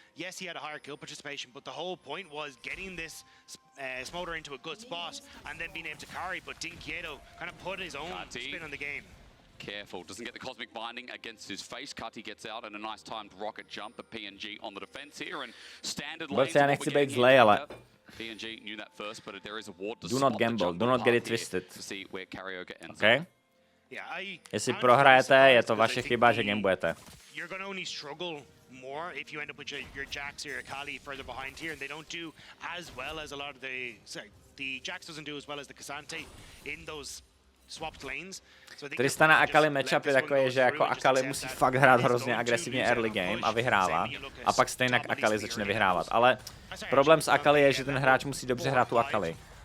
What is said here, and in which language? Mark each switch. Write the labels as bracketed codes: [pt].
[en] Yes, he had a higher kill participation, but the whole point was getting this Smolder into a good spot and then being able to carry, but Dinkieto kind of put his own spin on the game. Careful, doesn't get the cosmic binding against his face. Cutty gets out and a nice timed rocket jump. The PNG on the defense here and standard lanes. [cs] Já nechci být zlej, ale [en] PNG knew that first, but there is a ward to do not gamble, do not get it twisted. To see where Karaoke ends. Okay? [cs] Jestli prohrajete, je to vaše chyba, že gamblujete. [en] You're going to only struggle more if you end up with your Jax or your Akali further behind here, and they don't do as well as a lot of the the Jax doesn't do as well as the K'Sante in those swapped lanes. [cs] Tristana Akali matchup je takový, že jako Akali musí fakt hrát hrozně agresivně early game a vyhrává. A pak stejně Akali začne vyhrávat. Ale problém s Akali je, že ten hráč musí dobře hrát tu Akali.